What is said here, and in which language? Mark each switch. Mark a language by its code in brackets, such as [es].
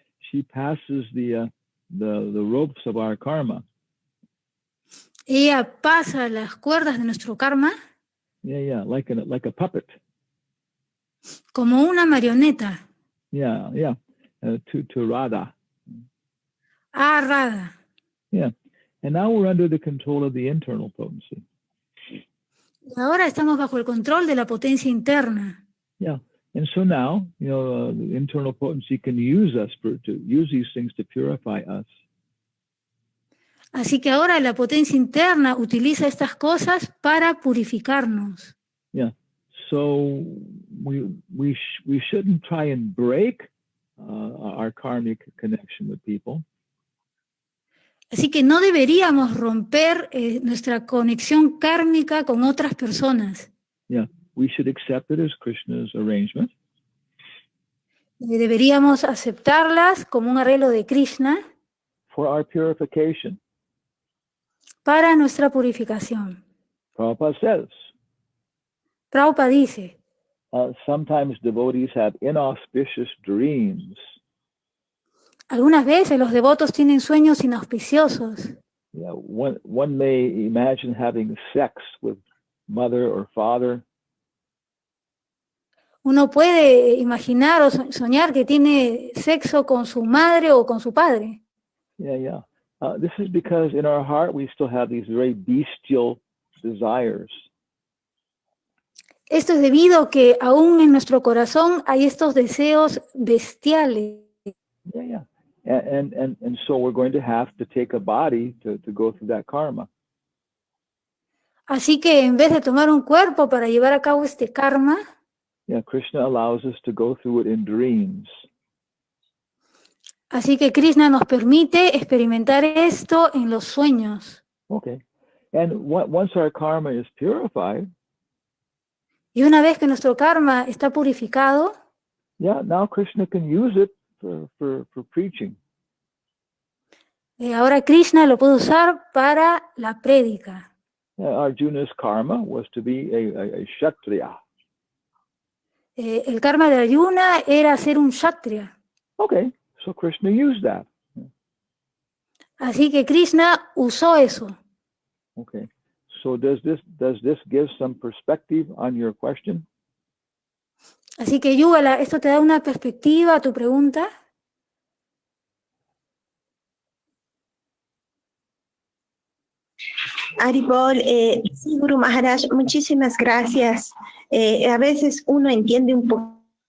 [en] she passes the ropes of our karma. [es] ella pasa las cuerdas de nuestro karma [en] Yeah, like a puppet. [es] como una marioneta, [en] Yeah, to Radha. [es] a Radha. [en] Yeah, and now we're under the control of the internal potency. [es] Y ahora estamos bajo el control de la potencia interna. [en] Yeah, and so now, the internal potency can use us to use these things to purify us. [es] Así que ahora la potencia interna utiliza estas cosas para purificarnos. [en] Yeah, so we shouldn't try and break our karmic connection with people. [es] Así que no deberíamos romper nuestra conexión kármica con otras personas. [en] Yeah, we should accept it as Krishna's arrangement. [es] Deberíamos aceptarlas como un arreglo de Krishna [en] For our purification. [es] para nuestra purificación. [en] Prabhupada says, [es] Prabhupada dice, [en] sometimes devotees have inauspicious dreams. [es] algunas veces los devotos tienen sueños inauspiciosos. [en] Yeah, one may imagine having sex with mother or father. [es] Uno puede imaginar o soñar que tiene sexo con su madre o con su padre. [en] Yeah. This is because in our heart we still have these very bestial desires. [es] Esto es debido a que aún en nuestro corazón hay estos deseos bestiales. [en] Yeah. And so we're going to have to take a body to go through that karma. [es] Así que en vez de tomar un cuerpo para llevar a cabo este karma, [en] Yeah, Krishna allows us to go through it in dreams. [es] así que Krishna nos permite experimentar esto en los sueños. [en] Okay. And once our karma is purified, [es] Y una vez que nuestro karma está purificado, [en] yeah, now Krishna can use it for preaching. [es] Ahora Krishna lo puede usar para la prédica. [en] Arjuna's karma was to be a kshatriya. [es] El karma de Arjuna era ser un kshatriya. [en] Okay, so Krishna used that. [es] Así que Krishna usó eso. [en] Okay, so does this give some perspective on your question? [es] Así que Yugala, ¿esto te da una perspectiva a tu pregunta? Haribol, sí, Guru Maharaj, muchísimas gracias. A veces uno entiende un poco.